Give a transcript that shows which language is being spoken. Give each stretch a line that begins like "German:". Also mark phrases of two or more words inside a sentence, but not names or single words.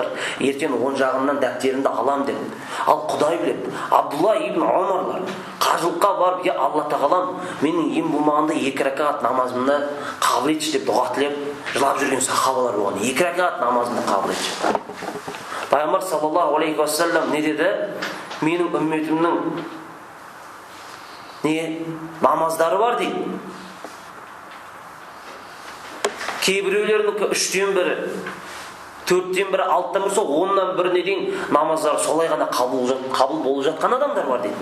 Kazakh: Ертең оң жағынан дәптерімді алам деп. Ал Құдай біледі. Абдулла ибн Омарлар қажылыққа барып, "Я Алла Тағалам, менің ең болмағанда 2 ракат намазымды қабыл етші" деп дұға тілеп жылап жүрген сахабалар болған. 2 ракат намазымды қабыл етші. Пайғамбар
Arabic: صلى الله عليه وسلم
Kazakh: не деді? Менің үмметімнің намаздары бар дейді. Кейбіреулерінің 3-тен бірі, 4-тен бірі, 6-тан бірі, 10-нан біріне дейін намаздары солай ғана қабыл болып жатқан адамдар бар дейді.